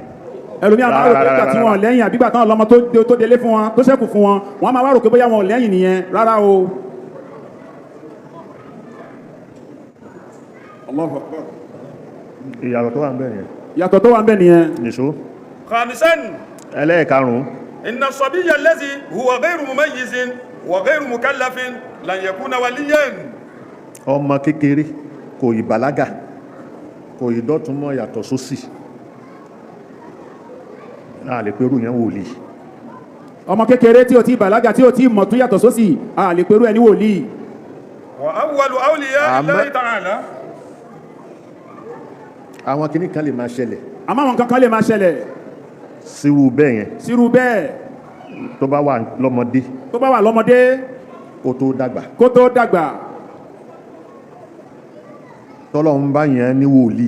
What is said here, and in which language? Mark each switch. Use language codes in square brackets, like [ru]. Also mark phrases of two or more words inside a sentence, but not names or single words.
[yo] ẹlòmíràn máa rò pé nígbà tí wọ́n lẹ́yìn àbígbà tí wọ́n lọ́mọ tó délé fún wọn tó ṣẹ́kù fún wọn wọ́n máa wá rò pé bóyá wọn lẹ́yìn nìyẹn rárá o. [ar] الله أكبر. [yo] ìyàtọ̀ tó wà ń bẹ̀ nìyẹn. ìyàtọ̀ tó wà ń bẹ̀ nìyẹn. nìṣó. [ar] khamisan. [yo] ẹlẹ́ẹ̀karùn-ún. [ar] إن الصبي الذي هو غير مميز وغير مكلف لن يكون وليا. [yo] ọmọ kékeré kò ì bàlágà kò ì dọ́túnmọ́ yàtọ̀ sósì a lè pẹ̀rú yẹn wòlíì. ọmọ kékeré tí ó ti bàlágà tí ó ti mọ̀ tún yàtọ̀ sósì a lè pẹ̀rú ẹni wòlíì. [ar] وأول أولياء الله تعالى. [yo] àwọn kìnnì kan lè máa ṣẹlẹ̀. àmọ́ àwọn kankan lè máa ṣẹlẹ̀. sírú bẹ́ẹ̀ yẹn. sírú bẹ́ẹ̀. tó bá wà lọ́mọdé. tó bá wà lọ́mọdé. kó tó dàgbà. kó tó dàgbà. tọ́lọ́run bá yẹn ní wòlíì.